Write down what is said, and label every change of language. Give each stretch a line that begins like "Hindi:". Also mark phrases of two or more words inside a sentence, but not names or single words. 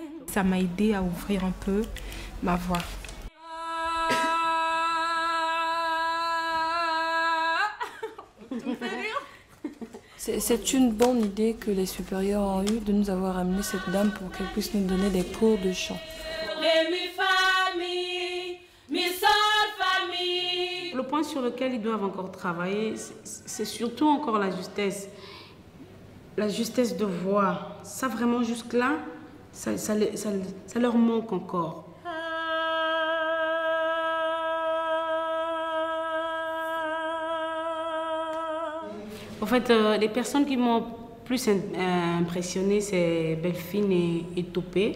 French: Ça m'a aidé à ouvrir un peu ma voix. C'est une bonne idée que les supérieurs ont eue de nous avoir amené cette dame pour qu'elle puisse nous donner des cours de chant. Ré, mi, fa, mi, mi, sol, fa, mi. Le point sur lequel ils doivent encore travailler, c'est surtout encore la justesse. La justesse de voix. Ça vraiment jusque-là, ça leur manque encore. En fait, les personnes qui m'ont plus impressionné, c'est Belfine et Topé.